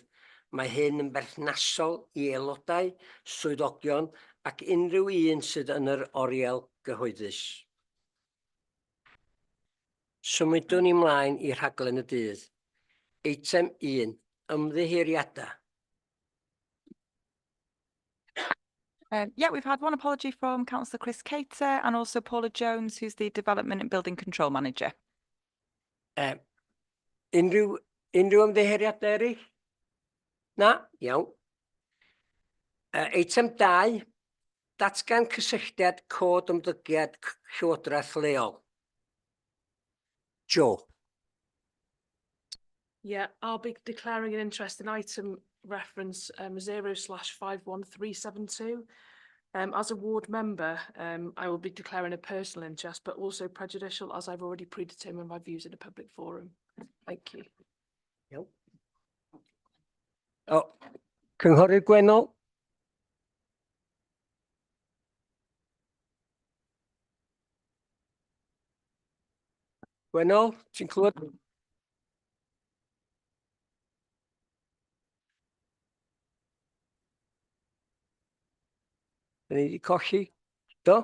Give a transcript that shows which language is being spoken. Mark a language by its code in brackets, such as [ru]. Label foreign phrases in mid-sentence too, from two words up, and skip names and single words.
[cy] Mae hyn yn berthnasol i aelodau, swyddogion ac unrhyw un sydd yn yr oriel gyhoeddus. Symudwn ni ymlaen i rhaglen y dydd. Eitem 1. Ymddiheuriadau. [en] Yeah, we've had one apology from Councillor Chris Cater and also Paula Jones, who's the Development and Building Control Manager. [cy] Unrhyw ymddiheuriadau eraill? Na? Iawn. Eitem 2. Datgan cysylltiad cod ymddygiad llywodraeth leol. Joe. [en] Yeah, I'll be declaring an interest in item reference 0/51372. As a ward member, I will be declaring a personal interest, but also prejudicial, as I've already predetermined my views in a public forum. Thank you. Yep. [cy] Oh, Cynghorydd Gwennol. Gwennol, ti'n clywed? Da ni wedi colli? Do?